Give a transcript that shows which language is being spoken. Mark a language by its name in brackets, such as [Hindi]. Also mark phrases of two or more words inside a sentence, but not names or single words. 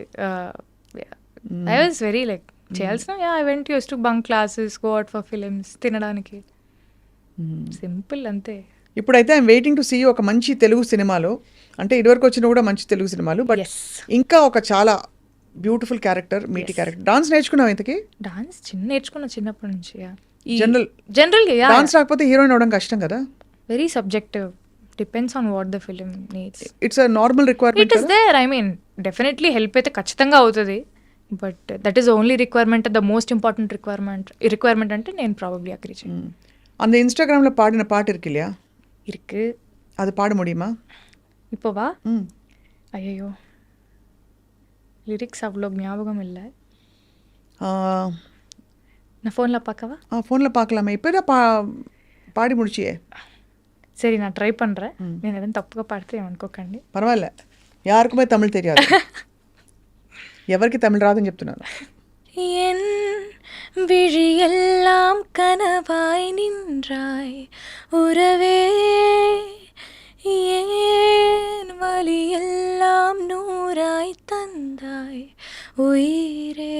[English] I was very like చేయాల్సిన I went use to bunk classes, go out for films, [Telugu] తినడానికి, సింపుల్ అంతే. ఇప్పుడైతే [English] I'm waiting to see [Telugu] ఒక మంచి తెలుగు సినిమాలో, అంటే ఇదివరకు వచ్చిన కూడా మంచి తెలుగు సినిమాలు, బట్ ఎస్, ఇంకా ఒక చాలా [English] beautiful character, meaty character. [Telugu] డాన్స్ నేర్చుకున్నావు ఇంతకి? డాన్స్ నేర్చుకున్నా చిన్నప్పటి నుంచి. General- జనరల్గా డాన్స్ రాకపోతే హీరోయిన్ అవడం కష్టం కదా. [English] very subjective, depends on what the film needs. it's a normal ఇట్ రిక్వైర్మెంట్. is there, I mean definitely help [Telugu] అయితే ఖచ్చితంగా అవుతుంది, [English] but that is only requirement, the most important requirement [Telugu] అంటే నేను [English] probably agree చేయను. [Tamil] அந்த இன்ஸ்டாகிராமில் பாடின பாட்டு இருக்கு இல்லையா, இருக்கு, அது பாட முடியுமா? இப்போவா? ம். ஐயோ, லிரிக்ஸ் அவ்வளோ ஞாபகம் இல்லை. நான் ஃபோனில் பார்க்கவா? ஃபோனில் பார்க்கலாமே, இப்போ தான் பாடி முடிச்சியே. சரி, நான் ட்ரை பண்ணுறேன். [Telugu] నేను ఏదైనా తప్పుగా పాడితే ఏమనుకోకండి. పర్వాలే, [Tamil] யாருக்குமே தமிழ் தெரியாது. [Telugu] ఎవరికి తమిళ రాదని చెప్తున్నాను. [Tamil] என் விழியெல்லாம் கனவாய் நின்றாய் உறவே, ஏன் வலியெல்லாம் நூறாய் தந்தாய் உயிரே,